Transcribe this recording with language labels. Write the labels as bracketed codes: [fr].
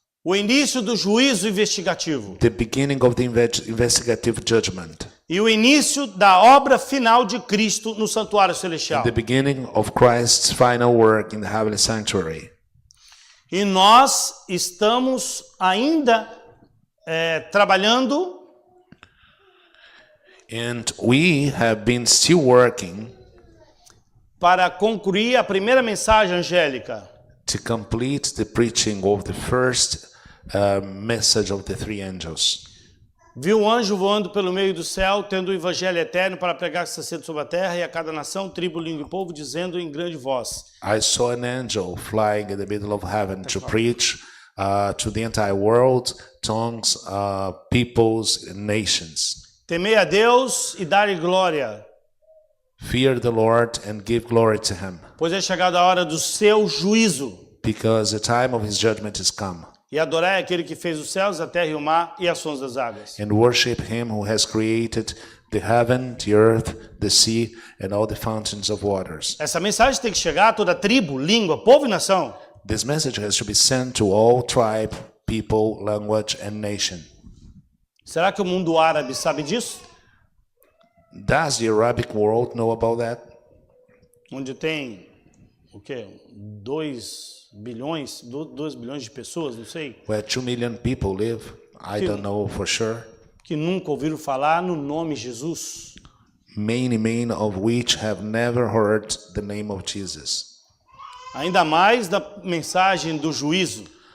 [pt] o início do juízo investigativo [en] the beginning of the investigative judgment, [pt] e o início da obra final de Cristo no santuário celestial. [en] the beginning of Christ's final work in the heavenly sanctuary. [pt] E nós estamos ainda trabalhando [en] And we have been still working [pt] para concluir a primeira mensagem angélica. [en] to complete the preaching of the first message of the 3 angels. [pt] Viu um anjo voando pelo meio do céu, tendo o evangelho eterno para pregar que está sendo sobre a terra e a cada nação, tribo, língua e povo, dizendo em grande voz: [en] I saw an angel flying in the middle of heaven to preach to the entire world, tongues, peoples, and nations. [pt] temei a Deus e dar-lhe glória, [en] Fear the Lord and give glory to him, [pt] pois é chegada a hora do seu juízo. [en] because the time of his judgment is come. [pt] E adorai aquele que fez os céus, a terra e o mar e as fontes das águas. [en] And worship him who has created the heaven, the earth, the sea, and all the fountains of waters. [pt] Essa mensagem tem que chegar a toda tribo, língua, povo e nação. [en] This message has to be sent to all tribe, people, language, and nation. [pt] Será que o mundo árabe sabe disso? [en] Does the Arabic world know about that? [pt] Onde tem, o quê? 2 bilhões de pessoas, não sei, [en] Where 2 million people live? I don't know for sure. [pt] que nunca ouviram falar no nome Jesus. [en] many of which have never heard the name of Jesus. [pt] Ainda mais da mensagem do juízo.